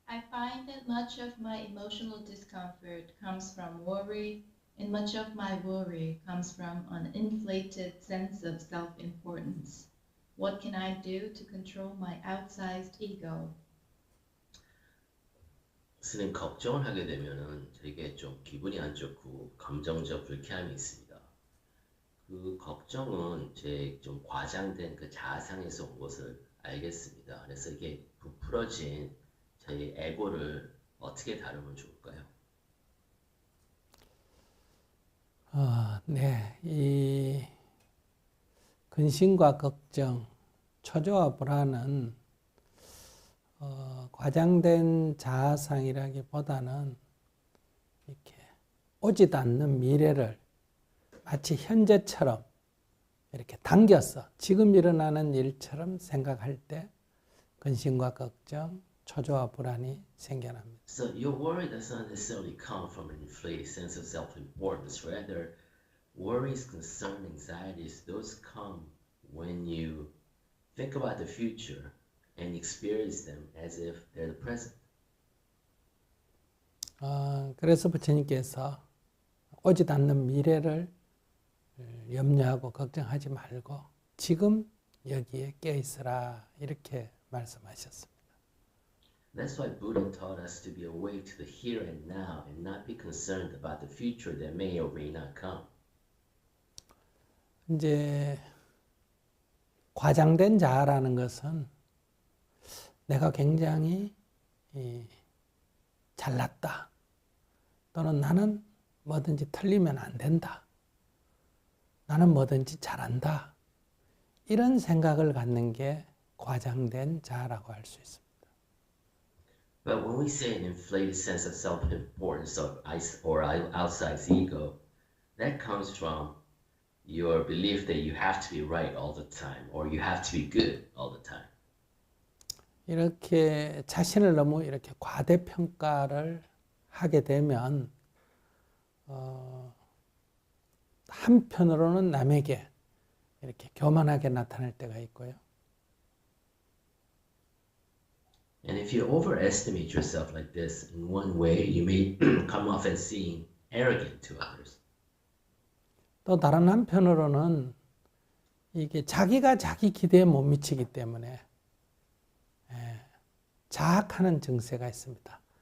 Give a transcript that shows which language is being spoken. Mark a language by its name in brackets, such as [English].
[English] find that much of my emotional discomfort comes from worry, and much of my worry comes from an inflated sense of self importance. What can I do to control my outsized ego? [Korean] 스님 걱정을 하게 되면은 되게 좀 기분이 안 좋고 감정적 불쾌함이 있습니다. 그 걱정은 제 좀 과장된 그 자아상에서 온 것을 알겠습니다. 그래서 이게 부풀어진 저희 에고를 어떻게 다루면 좋을까요? 네. 이 근심과 걱정, 초조와 불안은 과장된 자아상이라기보다는 이렇게 오지도 않는 미래를 마치 현재처럼 이렇게 당겨서 지금 일어나는 일처럼 생각할 때 근심과 걱정, 초조와 불안이 생겨납니다. [English] So your worry does not necessarily come from an inflated sense of self-importance. Rather, worries, concerns, anxieties, those come when you think about the future and experience them as if they're the present. [Korean] 그래서 부처님께서 오지도 않는 미래를 염려하고 걱정하지 말고 지금 여기에 깨어있으라 이렇게 말씀하셨습니다. [English] That's why Buddha taught us to be awake to the here and now and not be concerned about the future that may or may not come. [Korean] 이제 과장된 자아라는 것은 내가 굉장히 잘났다 또는 나는 뭐든지 틀리면 안 된다. 나는 뭐든지 잘한다. 이런 생각을 갖는 게 과장된 자아라고 할 수 있습니다. [English] But when we say an inflated sense of self-importance or outside ego, that comes from your belief that you have to be right all the time or you have to be good all the time. [Korean] 이렇게 자신을 너무 이렇게 과대평가를 하게 되면 한편으로는 남에게 이렇게 교만하게 나타날 때가 있고요. [English] And if you overestimate yourself like this, in one way, you may come off as seeming arrogant to others. [Korean] 또 다른 한편으로는 이게 자기가 자기 기대에 못 미치기 때문에 자학하는 증세가 있습니다.